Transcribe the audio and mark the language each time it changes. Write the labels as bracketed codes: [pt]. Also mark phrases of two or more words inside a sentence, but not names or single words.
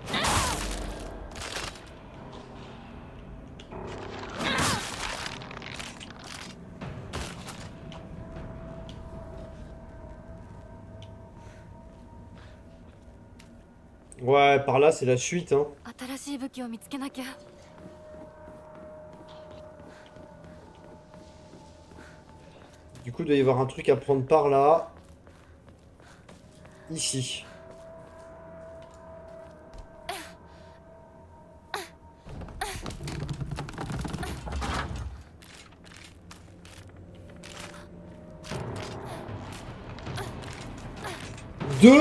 [fr] Ouais, par là, c'est la suite, hein. [ja] 新しい武器を見つけなきゃ。 [fr] Du coup, il doit y avoir un truc à prendre par là. Ici. Deux.